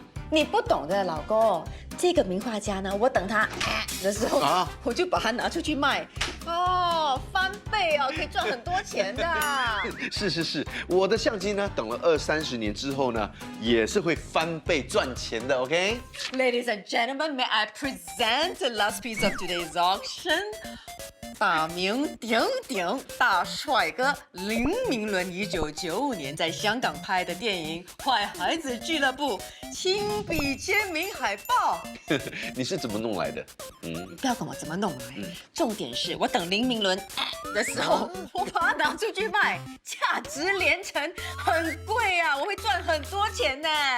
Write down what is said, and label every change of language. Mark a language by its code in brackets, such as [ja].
[zh] 你不懂的，老公，这个名画家呢，我等他的时候啊，我就把它拿出去卖，哦，翻倍哦，可以赚很多钱的。是，我的相机呢，等了20-30年之后呢，也是会翻倍赚钱的 ，OK？ [en] Ladies and gentlemen, may I present the last piece of today's auction？ [zh] 大名鼎鼎大帅哥林明伦1995年在香港拍的电影《坏孩子俱乐部》亲笔签名海报。你是怎么弄来的？不要管我怎么弄来，重点是我等林明伦的时候，我把它拿出去卖，价值连城，很贵啊，我会赚很多钱呢。